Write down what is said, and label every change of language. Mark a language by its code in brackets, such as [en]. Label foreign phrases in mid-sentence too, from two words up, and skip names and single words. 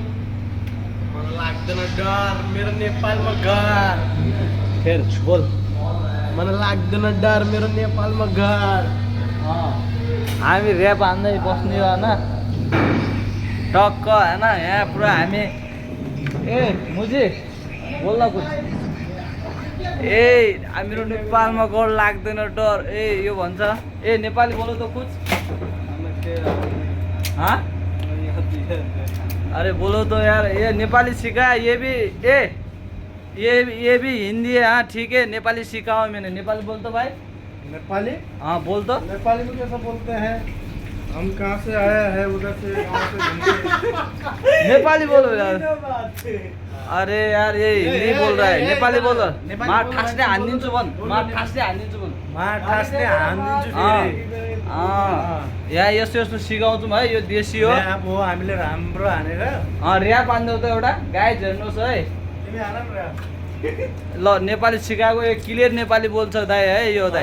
[ne] मलाई लाग्दैन डर मेरो नेपालमा घर। फेर बोल। मलाई लाग्दैन डर मेरो नेपालमा घर। हामी ऱ्याप हान्दै बस्ने हो हैन टक्क हैन। यहाँ पुरा हामी ए मुजी बोल न कुछ। ए मेरो नेपालमा गड लाग्दैन डर। ए यो भन्छ ए नेपाली [hi] बोलो त कुछ। हाँ अरे बोलो तो यार। ये नेपाली सीखा ये भी ये भी हिंदी है। हाँ ठीक है नेपाली सीखा हूँ मैंने। नेपाली बोल तो भाई। नेपाली? हाँ बोल तो। नेपाली में कैसा बोलते हैं? हम कहाँ से आया है उधर से नेपाली बोलो यार। अरे यार ये हिंदी बोल रहा है नेपाली बोल। [ne] मार ठासले हानिदिन्छु भन। मार ठासले हानिदिन्छु भन। मार ठासले हानिदिन्छु फेरि। यहाँ यस्तो यस्तो सिकाउँछौँ है। यो देशी हो। अब हो हामीले राम्रो हानेर ऱ्याप हान्देऊ त एउटा गाइज हेर्नुहोस् है। तिमी हान न रे। ल नेपाली सिकाएको यो क्लियर नेपाली बोल्छ दाइ है यो दाइ।